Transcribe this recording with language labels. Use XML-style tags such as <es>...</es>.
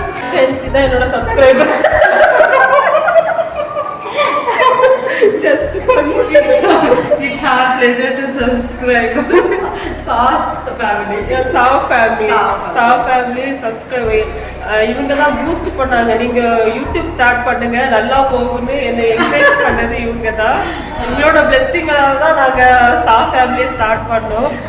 <ta>Friends இதான் என்னோட subscriber.</ta> <en>Just for you. It's our pleasure to subscribe. Sauce family. Yeah, Saw family subscribe.</en> <ta>இவங்க தான் boost பண்ணாங்க. நீங்க யூடியூப் ஸ்டார்ட் பண்ணுங்க நல்லா போகும்னு என்னை என்கரேஜ் பண்ணது இவங்க தான். உங்களோட பிளெஸிங்கால தான் நாங்க சா ஃபேமிலியை ஸ்டார்ட் பண்ணோம்.</ta>